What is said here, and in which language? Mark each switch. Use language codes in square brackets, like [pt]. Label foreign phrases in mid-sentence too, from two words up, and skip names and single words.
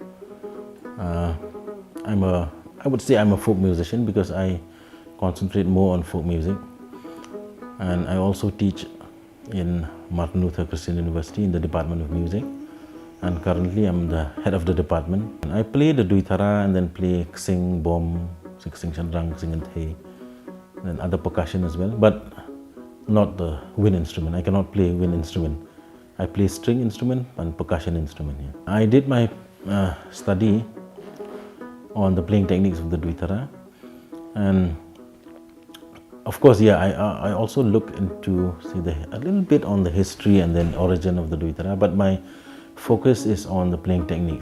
[en] I would say I'm a folk musician because I concentrate more on folk music, and I also teach in Martin Luther Christian University in the Department of Music, and currently I'm the head of the department. And I play the Duitara and then play ksing, bom, ksing chandrang, ksing and thay, and other percussion as well, but not the wind instrument. I cannot play wind instrument. I play string instrument and percussion instrument. Yeah. I did my study on the playing techniques of the Duitara, and of course, I also look into a little bit on the history and then origin of the Duitara, but my focus is on the playing techniques.